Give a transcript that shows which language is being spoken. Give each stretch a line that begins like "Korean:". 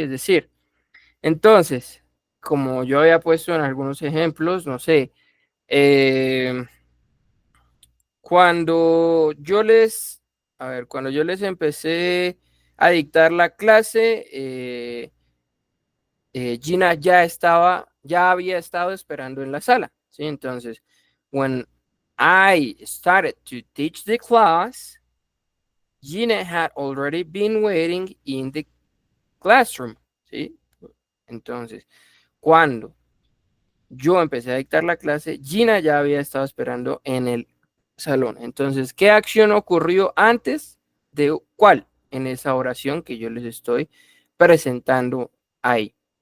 Spanish: Es decir, entonces, como yo había puesto en algunos ejemplos, no sé, eh, cuando yo les, cuando yo les empecé a dictar la clase, Gina ya había estado esperando en la sala, ¿sí?
English: Entonces, when I started to teach the class, Gina had already been waiting in the classroom, ¿sí?
Spanish: Entonces, cuando yo empecé a dictar la clase, Gina ya había estado esperando en el salón. Entonces, ¿qué acción ocurrió antes de cuál? En esa oración que yo les estoy presentando ahí.